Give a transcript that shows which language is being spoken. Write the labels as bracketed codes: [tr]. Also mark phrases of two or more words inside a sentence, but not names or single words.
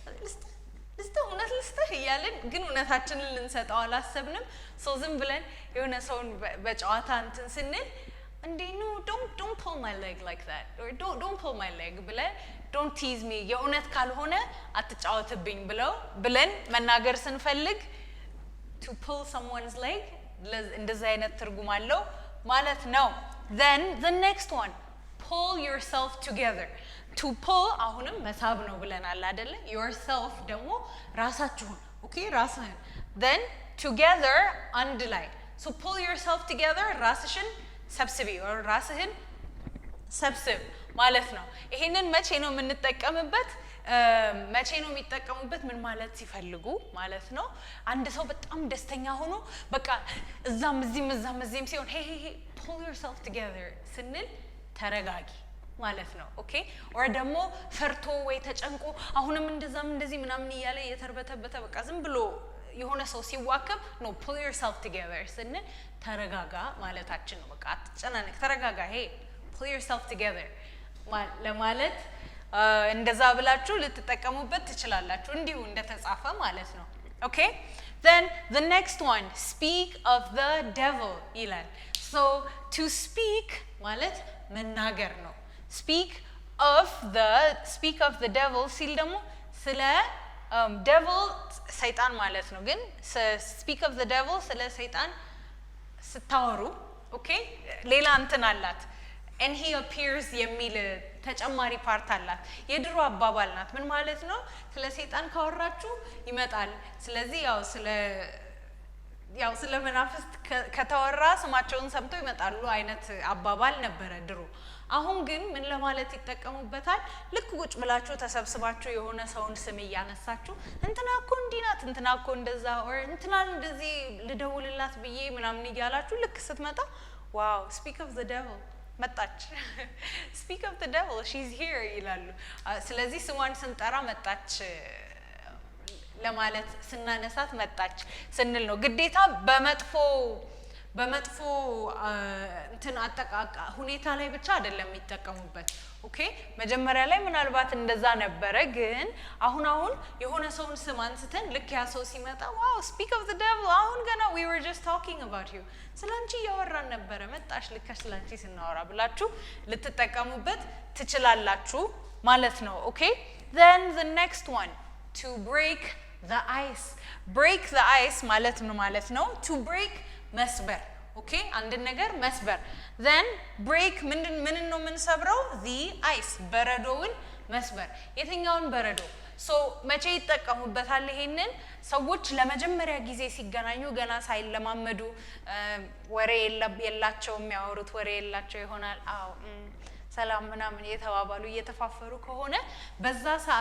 [am] ልስጥህ እያልን ግን እውነታችንን ልንሰጠው አላሰብንም ሶ ዝም ብለን የሆነ ሰውን በጨዋታ እንትን ስንል እንዴ [en] no don't pull my leg like that or don't pull my leg don't tease me [am] የእውነት ካልሆነ አትጫወትብኝ ብለን መናገር ስንፈልግ [en] to pull someone's leg [am] እንደዛ አይነት ትርጉም አለው ማለት ነው [en] then the next one pull yourself together to pull [am] አሁንም መሳብ ነው ብለናል አይደለ yourself ደግሞ ራሳችሁን okay ራስህን [en] then together [am] አንድ ላይ [en] so pull yourself together [am] ራስሽን ሰብስቢ or ራስህን ሰብስብ ማለት ነው ይሄንን መቼ ነው የምንጠቀምበት መቼ ነው የሚጠቀሙበት ምን ማለት ሲፈልጉ ማለት ነው አንድ ሰው በጣም ደስተኛ ሆኖ በቃ እዛም ሲሆን [en] hey pull yourself together [am] ስንል ተረጋጊ ማለት ነው ኦኬ or ደግሞ ፈርቶ ወይ ተጨንቆ አሁንም እንደዚህ ምናምን እያለ የተርበተበተ በቃ ዝም ብሎ የሆነ ሰው ሲዋከብ [en] no pull yourself together [am] ስንል ተረጋጋ ማለታችን ነው በቃ አትጨናነቅ ተረጋጋ [en] hey pull yourself together [am] ለማለት እንደዛ ብላችሁ ልትጠቀሙበት ትችላላችሁ እንዲሁ እንደተጻፈ ማለት ነው [en] okay then the next one speak of the devil [am] ይላል [en] so to speak [am] ማለት መናገር ነው [en] speak of the devil [am] ሲል ደግሞ ስለ devil ሰይጣን ማለት ነው ግን [en] speak of the devil [am] ስለ ሰይጣን ስታወሩ okay ሌላ እንትን አላት [en] and he appears [am] የሚል ተጨማሪ ፓርት አላት የድሮ አባባል ናት ምን ማለት ነው ስለ ሰይጣን ካወራችሁ ይመጣል ስለዚህ ያው ስለ መናፍስት ከተወራ ስማቸውን ሰምተው ይመጣሉ አይነት አባባል ነበረ ድሮ አሁን ግን ምን ለማለት ይጠቀሙበታል ልክ ቁጭ ብላችሁ ተሰብስባችሁ የሆነ ሰውን ስም ያነሳችሁ እንትና እኮ እንዲናት እንትና እኮ እንደዛ or እንትና እንደዚህ ልደውልላት ብዬ ምናምን ይያላችሁ ልክ ስትመጣ [en] wow speak of the devil [am] መጣች [en] speak of the devil she's here [am] ይላሉ ስለዚህ ስሟን ስንጠራ መጣች ለማለት ስናነሳት መጣች ስንል ነው ግዴታ በመጥፎ እንትን አጠቃቃ ሁኔታ ላይ ብቻ አይደለም የሚጠቀሙበት ኦኬ መጀመሪያ ላይ ምናልባት እንደዛ ነበረ ግን አሁን የሆነ ሰውን ስም አንስተን ልክ ያ ሰው ሲመጣ [en] wow speak of the devil [am] አሁን ገና [en] we were just talking about you [am] ስላንቺ ያወራን ነበረ መጣሽ ልክ ስላንቺ ስናወራ ብላችሁ ልትጠቀሙበት ትችላላችሁ ማለት ነው ኦኬ [en] then the next one to break the [am] ice ማለት ነው [en] to break [am] መስበር ኦኬ አንድ ነገር መስበር [en] then break [am] ምን ነው የምንሰብረው [en] the ice [am] በረዶውን መስበር የትኛውን በረዶ so መቼ ይጠቀሙበታል ይሄንን ሰዎች ለመጀመሪያ ጊዜ ሲገናኙ ገና ሳይለማመዱ ወሬ የላቸው የሚያወሩት ወሬ የላቸው ይሆናል ሰላም ምናምን የተባባሉ እየተፋፈሩ ከሆነ በዛ ሰዓት